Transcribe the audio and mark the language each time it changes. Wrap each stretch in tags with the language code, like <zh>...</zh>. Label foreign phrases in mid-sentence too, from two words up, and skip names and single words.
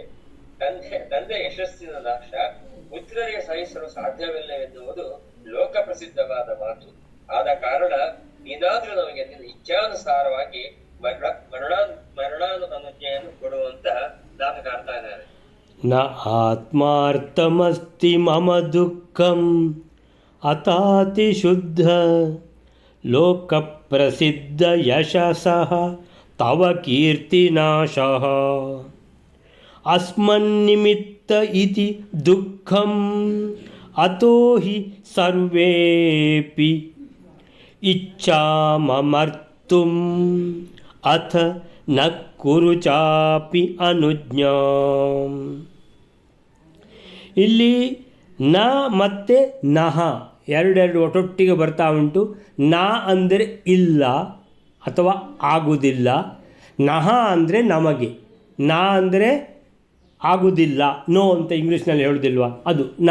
<kn>ತಂದೆ ಯಶಸ್ಸಿನ ನಾಶ ಪುತ್ರರಿಗೆ ಸಹಿಸಲು ಸಾಧ್ಯವಿಲ್ಲವೆನ್ನುವುದು ಲೋಕ ಪ್ರಸಿದ್ಧವಾದ ಮಾತು. ಆದ ಕಾರಣ ನೀನಾದ್ರೂ ನಮಗೆ ನಿನ್ನ ಇಚ್ಛಾನುಸಾರವಾಗಿ ಮರಣಾನುಜ್ಞೆಯನ್ನು ಕೊಡುವಂತಹ ನಾನು ಕಾಣ್ತಾ ಇದ್ದಾರೆ.</kn> <sa>ನ ಆತ್ಮಾರ್ಥಮಸ್ತಿ ಮಮ ದುಃಖಂ ಅತಾತಿ ಶುದ್ಧ ಲೋಕ ಪ್ರಸಿದ್ಧ ಯಶಸಃ ತವ ಕೀರ್ತಿನಾಶಃ ಅಸ್ಮನ್ನಿಮಿತ್ತ ಇತಿ ದುಃಖಂ ಅತೋ ಹಿ ಸರ್ವೇಪಿ ಇಚ್ಛಾಮಮರ್ತುಂ ಅಥ ನ ಕುರು ಚಾಪಿ ಅನುಜ್ಞಾಂ.</sa> <kn>ಇಲ್ಲಿ ನ ಮತ್ತು ನಹ ಎರಡೆರಡು ಒಟ್ಟೊಟ್ಟಿಗೆ ಬರ್ತಾ ಉಂಟು. ನ ಅಂದರೆ ಇಲ್ಲ ಅಥವಾ ಆಗುವುದಿಲ್ಲ, ನಹ ಅಂದರೆ ನಮಗೆ, ನ ಅಂದರೆ ಆಗುವುದಿಲ್ಲ, ನೋ ಅಂತ ಇಂಗ್ಲೀಷ್ನಲ್ಲಿ ಹೇಳೋದಿಲ್ವ, ಅದು ನ.</kn>